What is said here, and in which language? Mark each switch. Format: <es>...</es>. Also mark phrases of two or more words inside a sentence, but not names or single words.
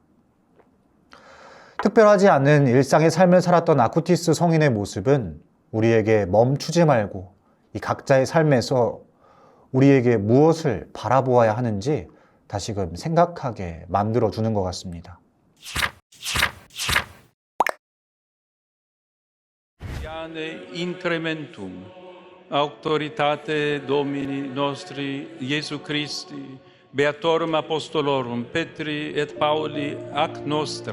<ko>특별하지 않은 일상의 삶을 살았던 아쿠티스 성인의 모습은 우리에게 멈추지 말고 이 각자의 삶에서 우리에게 무엇을 바라보아야 하는지 다시금 생각하게 만들어주는 것 같습니다.</ko> <la>Incrementum auctoritate Domini nostri Iesu Christi beatorum apostolorum Petri et Pauli ac nostra</la>